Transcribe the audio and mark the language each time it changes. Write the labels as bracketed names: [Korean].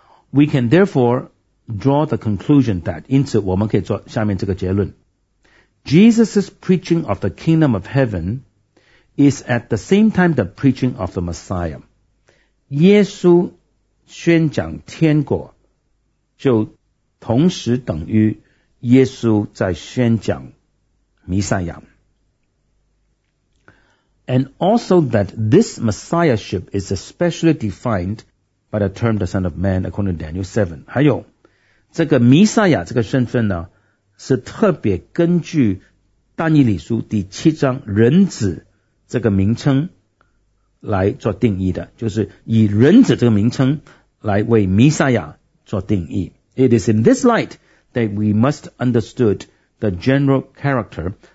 [English] We can therefore draw the conclusion that [Chinese] 因此我们可以做下面这个结论 [English] Jesus' preaching of the kingdom of heaven is at the same time the preaching of the Messiah. [Chinese] 耶稣宣讲天国就同时等于耶稣在宣讲弥赛亚。 [English] And also that this Messiahship is especially defined by the term the Son of Man according to Daniel 7. [Chinese] 还有这个弥赛亚这个身份呢是特别根据但以理书第七章人子这个名称来做定义的就是以人子这个名称来为弥赛亚做定义 [English] It is in this light that we must understood the general character